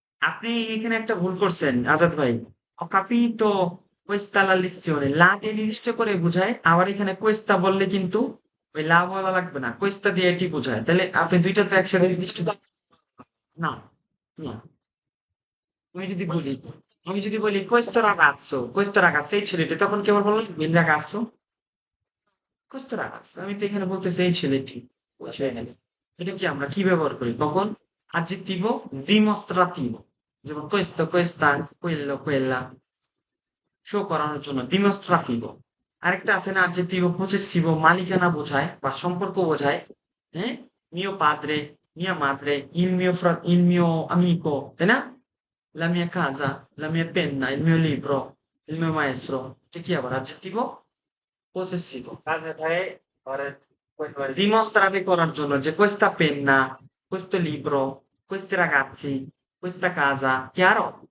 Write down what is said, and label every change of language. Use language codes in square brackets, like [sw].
[bn] আপনি এখানে একটা ভুল করছেন আজাদ ভাই। [it] ho capito questa la lezione. [bn] লা দিয়ে নির্দিষ্ট করে বোঝায়, আবার এখানে questa বললে কিন্তু ওই লা বলা লাগবে না, questa দিয়ে এটি বোঝায়। তাহলে আপনি দুইটা তো একসাথে নির্দিষ্ট না, না। আমি যদি বলি [it] questo ragazzo [bn] এই ছেলেটি, তখন কি আবার বললাম [it] il ragazzo? questo ragazzo [bn] আমি তো এখানে বলতেছি এই ছেলেটি, ওই ছেলেটি। এটা কি আমরা কি ব্যবহার করি কখন? aggettivo dimostrativo, যেমন questo, questa, quello, quella, show করানোর জন্য dimostrativo। আরেকটা আছে না adjectivo possessivo, মালিকানা বোঝায় বা সম্পর্ক বোঝায়। [it] হ্যাঁ, mio padre, mia madre, il mio amico, [bn] তাই না? [it] La mia casa, la mia penna, il mio libro, il mio maestro। [bn] এটা কি আবার adjectivo possessivo, [it] Casa te, ora questo è il dimostrare [bn] করার জন্য যে [it] questa penna, questo libro, questi ragazzi, questa casa, chiaro?